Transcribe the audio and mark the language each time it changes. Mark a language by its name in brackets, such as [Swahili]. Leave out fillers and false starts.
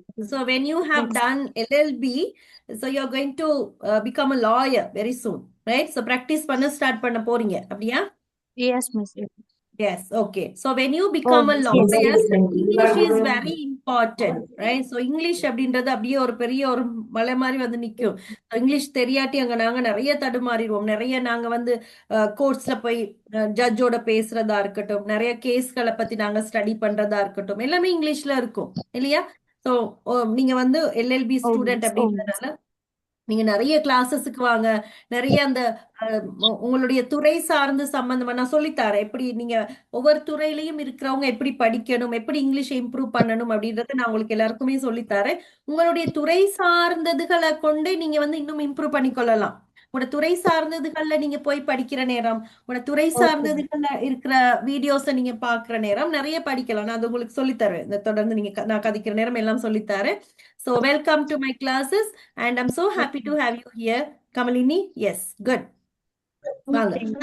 [English] so when you have done LLB, so you're going to become a lawyer very soon, right? [Tamil] So practice பண்ண start பண்ண போறீங்க அப்படியா? [English] Yes, miss. Yes, okay. So when you become a lawyer, English is very important, right? [Tamil] So English அப்படின்றது அப்படியே ஒரு பெரிய ஒரு மலை மாதிரி வந்து நிக்கும். இங்கிலீஷ் தெரியாட்டி அங்க நாங்க நிறைய தடுமாறிடுவோம். நிறைய நாங்க வந்து கோர்ட்ஸ்ல போய் ஜட்ஜோட பேசுறதா இருக்கட்டும், நிறைய கேஸ்களை பத்தி நாங்க ஸ்டடி பண்றதா இருக்கட்டும், எல்லாமே இங்கிலீஷ்ல இருக்கும் இல்லையா? ஸோ நீங்க வந்து எல்எல்பி ஸ்டூடெண்ட் அப்படின்றதுனால நீங்க நிறைய கிளாஸஸுக்கு வாங்க, நிறைய அந்த உங்களுடைய துறை சார்ந்து சம்பந்தமா நான் சொல்லித்தரேன். எப்படி நீங்க ஒவ்வொரு துறையிலையும் இருக்கிறவங்க எப்படி படிக்கணும், எப்படி இங்கிலீஷை இம்ப்ரூவ் பண்ணணும் அப்படின்றத நான் உங்களுக்கு எல்லாருக்குமே சொல்லித்தரேன். உங்களுடைய துறை சார்ந்ததுகளை கொண்டு நீங்க வந்து இன்னும் இம்ப்ரூவ் பண்ணிக்கொள்ளலாம். உங்களோட துறை சார்ந்ததுகள்ல நீங்க போய் படிக்கிற நேரம், உங்களோட துறை சார்ந்ததுகள்ல இருக்கிற வீடியோஸை நீங்க பாக்குற நேரம் நிறைய படிக்கலாம். நான் அது உங்களுக்கு சொல்லித்தருவேன். இந்த தொடர்ந்து நீங்க நான் கதைக்கிற நேரம் எல்லாம் சொல்லித்தரேன். [English] So welcome to my classes and I'm so happy to have you here. Kamalini, yes, good. [Tamil] வாங்க.